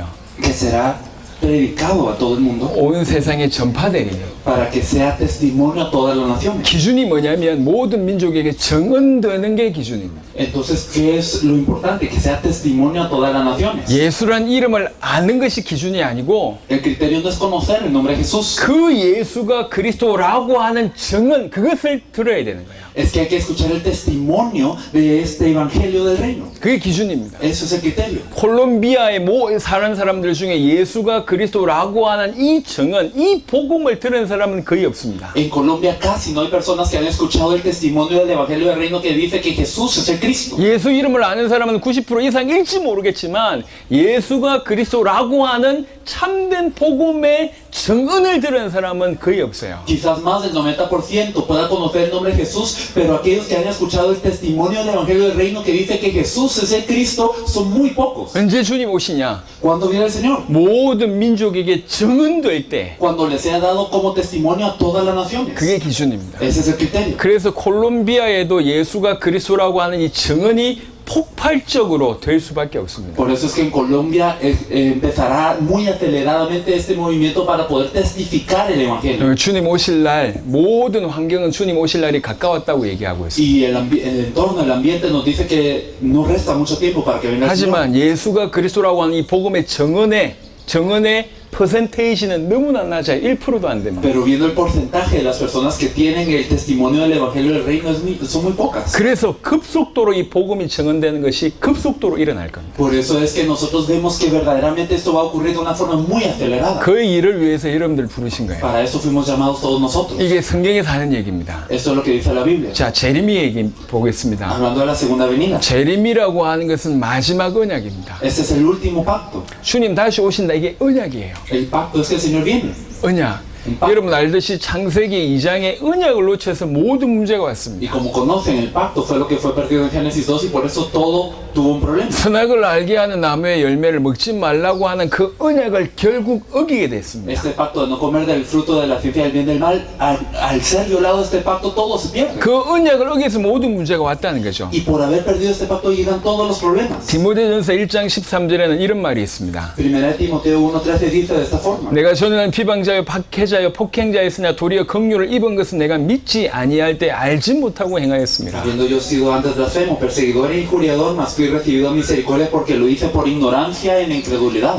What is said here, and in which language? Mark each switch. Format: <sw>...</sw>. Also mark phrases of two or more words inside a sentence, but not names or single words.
<es>Que será predicado a todo el mundo</es> <ko>온 세상에 전파되리니.</ko> <es>para que sea testimonio a todas las naciones.</es> <ko>기준이 뭐냐면 모든 민족에게 증언되는 게 기준입니다.</ko> <es>Entonces, ¿qué es lo importante? Que sea testimonio a todas las naciones.</es> <ko>예수란 이름을 아는 것이 기준이 아니고</ko> <es>El criterio no es conocer el nombre de Jesús.</es> <ko>그 예수가 그리스도라고 하는 증언 그것을 들어야 되는 거예요.</ko> <es>Es que hay que escuchar el testimonio de este evangelio del reino.</es> <ko>그게 기준입니다.</ko> <es>Eso es el criterio.</es> <ko>콜롬비아에 사는 사람들 중에 예수가 그리스도라고 하는 이 증언, 이 복음을 들은 사람은 거의 없습니다.</ko> <es>En Colombia casi no hay personas que han escuchado el testimonio del evangelio del reino que dice que Jesús es el Cristo.</es> <ko>예수 이름을 아는 사람은 90% 이상일지 모르겠지만 예수가 그리스도라고 하는 참된 복음의 증언을 들은 사람은 거의 없어요.</ko> <es>Quizás más del 90% pueda conocer el nombre de Jesús, pero aquellos que han escuchado el testimonio del evangelio del reino que dice que Jesús es el Cristo son muy pocos.</es> <ko>언제 주님 오시냐?</ko> <es>¿Cuándo viene el Señor?</es> <ko>모든 민족에게 증언될 때</ko> <es>Cuando les sea dado como testimonio a todas las naciones.</es> <ko>그게 기준입니다.</ko> <es>Ese es el criterio.</es> <ko>그래서 콜롬비아에도 예수가 그리스도라고 하는 이 증언이 폭발적으로 될 수밖에 없습니다.</ko> <es>Por eso es que en Colombia empezará muy aceleradamente este movimiento para poder testificar el Evangelio.</es> <ko>주님 오실 날 모든 환경은 주님 오실 날이 가까웠다고 얘기하고 있습니다.</ko> <es>Y el entorno, el ambiente nos dice que no resta mucho tiempo para que venga el Señor.</es> <ko>하지만 예수가 그리스도라고 하는 이 복음의 정언의 퍼센테이지는 너무나 낮아요. 1%도 안 됩니다.</ko> <es>Pero viendo el porcentaje de las personas que tienen el testimonio del Evangelio del Reino son muy pocas.</es> <ko>그래서 급속도로 이 복음이 정언되는 것이 급속도로 일어날 겁니다.</ko> <es>Por eso es que nosotros vemos que verdaderamente esto va a ocurrir de una forma muy acelerada.</es> <ko>그 일을 위해서 여러분들 부르신 거예요.</ko> <es>Para eso fuimos llamados todos nosotros.</es> <ko>이게 성경에서 하는 얘기입니다.</ko> <es>Esto es lo que dice la Biblia.</es> <ko>자, 제레미 얘기 보겠습니다.</ko> <es>Hablando de la segunda venida.</es> <ko>제레미라고 하는 것은 마지막 언약입니다.</ko> <es>Este es el último pacto.</es> <ko>주님 다시 오신다. 이게 언약이에요.</ko> <es>El pacto es que el Señor viene.</es> <ko>언약. 여러분 알듯이 창세기 2장에 언약을 놓쳐서 모든 문제가</ko> <es>Y</es> <ko>왔습니다.</ko> <es>como conocen, el pacto fue lo que fue perdido en Génesis 2 y por eso todo tuvo un problema.</es> <ko>선악을 알게 하는 나무의 열매를 먹지 말라고 하는 그 언약을 결국 어기게 됐습니다.</ko> <es>Este pacto de no comer del fruto de la ciencia del bien y del mal, al ser violado este pacto, todo se pierde.</es> <ko>그 언약을 어기서 모든 문제가 왔다는 거죠.</ko> <es>Y por haber perdido este pacto llegan todos los problemas.</es> <ko>디모데전서 1장 13절에는 이런 말이 있습니다.</ko> <es>Primera de Timoteo 1:13 dice de esta forma.</es> <ko>내가 전에는 비방자여 박해자여 폭행자였으나 도리어 긍휼을 입은 것은 내가 믿지 아니할 때 알지 못하고 행하였습니다.</ko> <es>Habiendo yo sido antes blasfemo, perseguidor e injuriador, mas fui recibido a misericordia porque lo hice por ignorancia en incredulidad.</es>